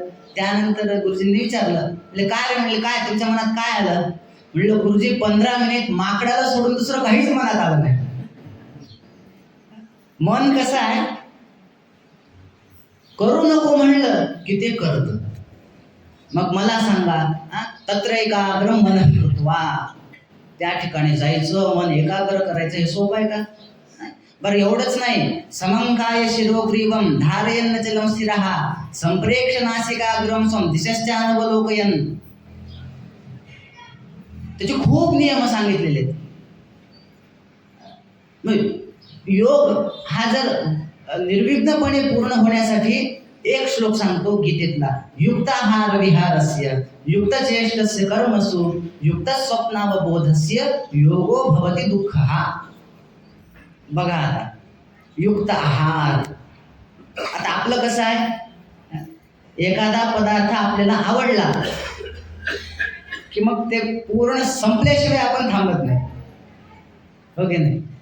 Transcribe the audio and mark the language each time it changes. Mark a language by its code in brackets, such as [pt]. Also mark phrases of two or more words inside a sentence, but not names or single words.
[mr] त्यानंतर गुरुजींनी विचारलं, म्हणजे काय रे? म्हणले काय तुमच्या मनात काय आलं? म्हणलं गुरुजी 15 मिनिट माकडाला सोडून दुसरं काहीच मनात आलं नाही. मन कसं आहे, करू नको म्हणलं की ते करत. मग मला सांगा, [sa] तत्रैकाग्रं मनः कृत्वा, [mr] त्या ठिकाणी जायचं, मन एकाग्र करायचं, हे सोपं आहे का? बरं एवढंच नाही, [sa] समंकाय शिरोग्रीवं धारयन् चलं स्थिरः संप्रेक्ष्य नासिकाग्रं स्वं दिशश्चानवलोकयन्. [mr] त्याचे खूप नियम सांगितलेले आहेत. योग हा जर निर्विघ्नपणे पूर्ण होण्यासाठी एक श्लोक सांगतो गीतेतला, [sa] युक्ताहार विहारस्य युक्त चेष्टस्य कर्मसु युक्त स्वप्नावबोधस्य योगो भवति दुःखः. [mr] बघा आता युक्त आहार. आता आपलं कसं आहे, एखादा पदार्थ आपल्याला आवडला की मग ते पूर्ण संपल्याशिवाय आपण थांबत नाही, हो की नाही?